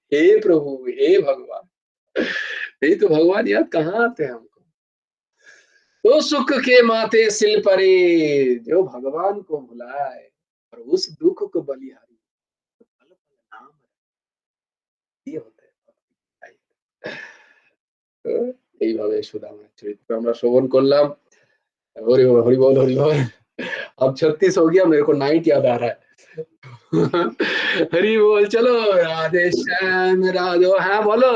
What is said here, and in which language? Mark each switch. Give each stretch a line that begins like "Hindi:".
Hindi: हे प्रभु, हे भगवान, नहीं तो भगवान याद कहाँ आते हैं हमको। तो सुख के माथे सिल परे, जो भगवान को भुलाए और उस दुख को बलिहारी, तो पल पल नाम ये होता है।
Bangla: তো এইভাবে সুদামার চরিত্র আমরা শ্রবণ করলাম।
Hindi: हरि बोल, हरि बोल, हरि बोल। अब 36 हो गया, मेरे को नाइट याद आ रहा है। हरि बोल, चलो राधे श्याम राधो,
Bangla: হ্যাঁ বলো।